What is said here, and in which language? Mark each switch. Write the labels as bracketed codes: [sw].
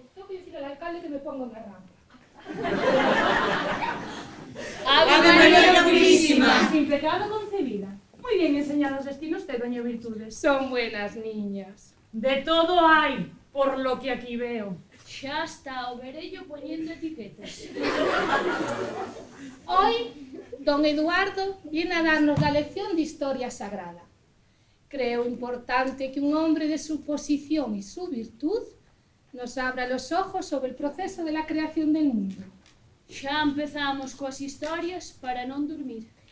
[es] Tengo que decir al alcalde que me ponga una rampa. ¡Ave María Purísima! Sin pecado concebida. Muy bien. bien enseñadas las tiene usted, doña Virtudes. Son buenas niñas. De todo hay, por lo que aquí veo. [gl] Xa está o verello poñendo etiquetas. [es] Hoy, don Eduardo viene a darnos la lección de historia sagrada. Creo importante que un hombre de su posición y su virtud nos abra los ojos sobre el proceso de la creación del mundo. [gl] Xa empezamos coas historias para non dormir.